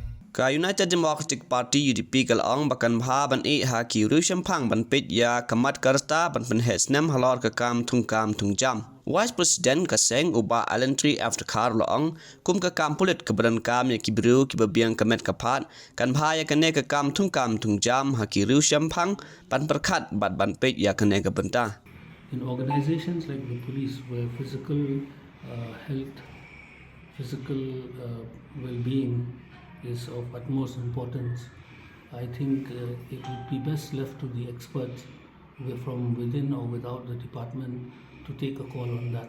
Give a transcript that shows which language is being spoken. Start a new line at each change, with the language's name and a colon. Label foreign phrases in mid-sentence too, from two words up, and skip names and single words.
Khasi: Ka United Democratic Party UDP kalong bakan bha ban e ha ki Riewshem phang ban Peit ya kamat karta ban hesnem Halor ka kam Thungkam Thungjam.
English: Vice President
Khasi: ka seng uba alentry after kar loong kum ka kam Pulit ka badan kam ya ki bru ki babiang kamet ka phat kan bha ya kane ka kam Thungkam Thungjam ha ki Riewshem phang ban perkhat ban Peit ya kane ka banta.
English: In organizations like the police, where physical health, physical well-being is of utmost importance, I think it would be best left to the experts from within or without the department to take a call on that.